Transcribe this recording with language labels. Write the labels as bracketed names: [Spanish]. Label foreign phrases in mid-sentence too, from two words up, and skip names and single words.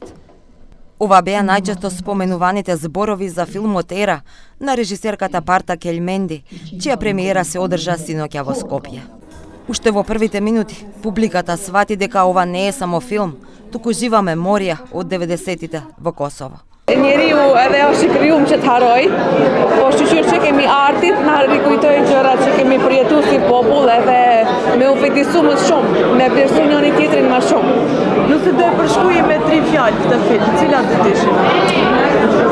[Macedonian] Ова беа најчесто споменуваните зборови за филмот Ера на режисерката Парта Кельменди, чија премиера се одржа синоќа во Скопје. Уште во првите минути, публиката свати дека ова не е само филм, туку жива меморија од 90-тите во Косово. [Albanian] Njeriu edhe është I krijuar që të haroj, po shqyrë që kemi artit, na rikujtoi gjërat që kemi përjetuar si popull edhe me u fetisu më shumë, me vlerësu njëri tjetrin më shumë. Nëse do e përshkruaje me 3 fjalë këtë film, cilat do të ishin?